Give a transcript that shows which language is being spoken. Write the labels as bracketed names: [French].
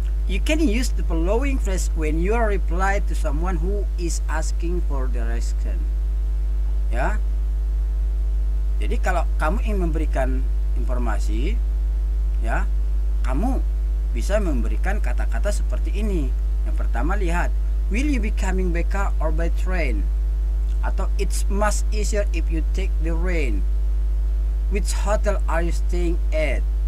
[English] You can use the following phrase when you reply to someone who is asking for direction. [Indonesian] Ya. Jadi kalau kamu ingin memberikan informasi, ya, kamu bisa memberikan kata-kata seperti ini. Yang pertama, lihat, [English] will you be coming by car or by train? Atau it's much easier if you take the rain. Which hotel are you staying at?